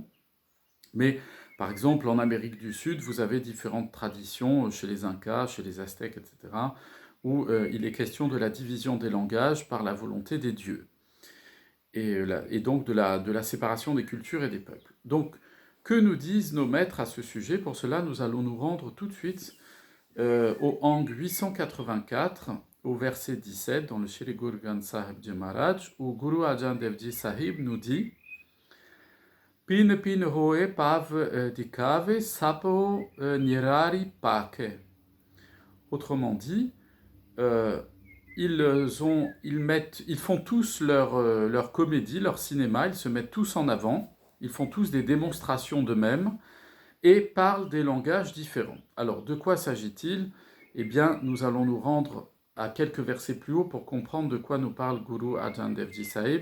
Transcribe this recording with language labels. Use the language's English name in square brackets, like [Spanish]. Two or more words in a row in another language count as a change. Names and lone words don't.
[French] Mais par exemple, en Amérique du Sud, vous avez différentes traditions chez les Incas, chez les Aztèques, etc., où il est question de la division des langages par la volonté des dieux, et donc de la séparation des cultures et des peuples. Donc, que nous disent nos maîtres à ce sujet? Pour cela, nous allons nous rendre tout de suite au Ang 884, au verset 17, dans le Shri Guru Granth Sahib Ji Maharaj, où Guru Arjan Dev Ji Sahib nous dit [Punjabi] ਭਿੰਨ ਭਿੰਨ ਹੋਇ ਭਾਵ ਦਿਖਾਵਹਿ ਸਭਹੁ ਨਿਰਾਰੀ ਭਾਖਾ. [French] Autrement dit, euh, ils font tous leur comédie, leur cinéma, ils se mettent tous en avant, ils font tous des démonstrations d'eux-mêmes et parlent des langages différents. Alors, de quoi s'agit-il? Eh bien, nous allons nous rendre à quelques versets plus haut pour comprendre de quoi nous parle Guru Arjan Dev Ji Sahib.